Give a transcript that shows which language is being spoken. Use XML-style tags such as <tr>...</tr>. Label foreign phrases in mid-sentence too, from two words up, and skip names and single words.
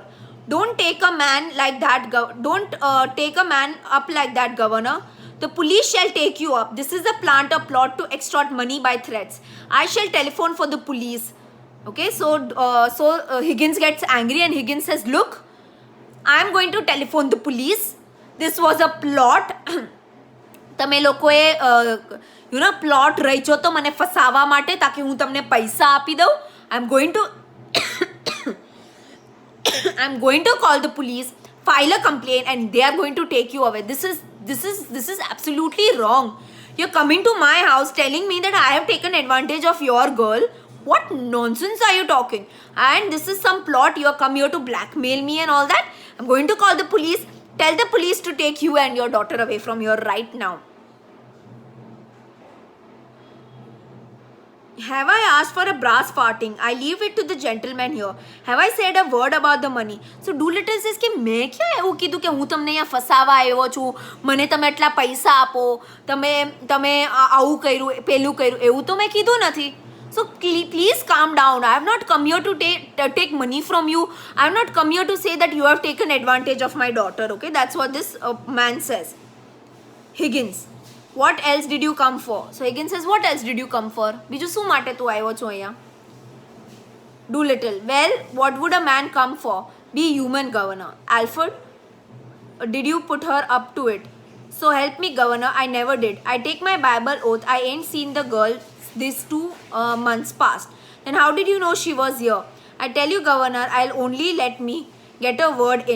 <en>Don't take a man like that. Don't take a man up like that, Governor. The police shall take you up. This is a plot to extort money by threats. I shall telephone for the police. Okay, so Higgins gets angry and Higgins says, look, I am going to telephone the police. This was a plot.</en> <gu>તમે લોકોએ પ્લોટ રચ્યો તો મને ફસાવા માટે તાકી હું તમને પૈસા આપી દઉં.</gu> <en>I am going to I'm going to call the police, file a complaint, and they are going to take you away. This is absolutely wrong. You're coming to my house telling me that I have taken advantage of your girl. What nonsense are you talking? And this is some plot. You come here to blackmail me and all that. I'm going to call the police. Tell the police to take you and your daughter away from here right now. Have I asked for a brass farting? I leave it to the gentleman here. Have I said a word about the money? So Doolittle says</en> <gu>કે મેં ક્યાં એવું કીધું કે હું તમને અહીંયા ફસાવા આવ્યો છું, મને તમે આટલા પૈસા આપો, તમે તમે આવું કર્યું પેલું કર્યું, એવું તો મેં કીધું નથી.</gu> <en>So please calm down. I have not come here to take money from you. I have not come here to say that you have taken advantage of my daughter. Okay, that's what this man says. Higgins, what else did you come for? So Higgins says, what else did you come for?</en> <gu>બીજું શું માટે તું આવ્યો છો અહીંયા?</gu> <en>Doolittle, well, what would a man come for? Be human, Governor. Alfred, did you put her up to it? So help me, Governor, I never did. I take my Bible oath, I ain't seen the girl these 2 months past. Then how did you know she was here? I tell you, Governor, I'll only let me get a word in.</en>